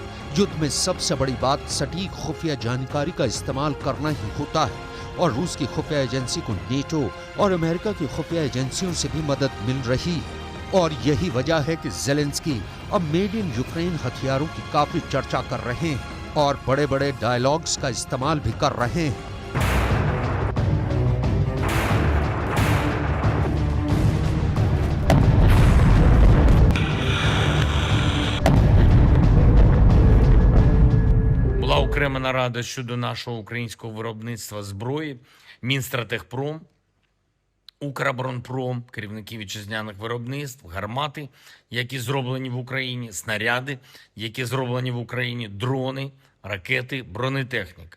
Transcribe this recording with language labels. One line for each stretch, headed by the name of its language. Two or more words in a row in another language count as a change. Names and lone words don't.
Hindi: युद्ध में सबसे बड़ी बात सटीक खुफिया जानकारी का इस्तेमाल करना ही होता है, और रूस की खुफिया एजेंसी को नेटो और अमेरिका की खुफिया एजेंसियों से भी मदद मिल रही है। और यही वजह है कि ज़ेलेंस्की अब
English: made in Ukraine
Hindi: हथियारों की काफी चर्चा कर रहे हैं और बड़े बड़े डायलॉग्स का इस्तेमाल भी कर रहे हैं।
Ukrainian: Була окрема нарада щодо нашого українського виробництва зброї, Мінстратегпром, Укроборонпром, керівники вітчизняних виробництв, гармати, які зроблені в Україні, снаряди, які зроблені в Україні, дрони, ракети, бронетехніка.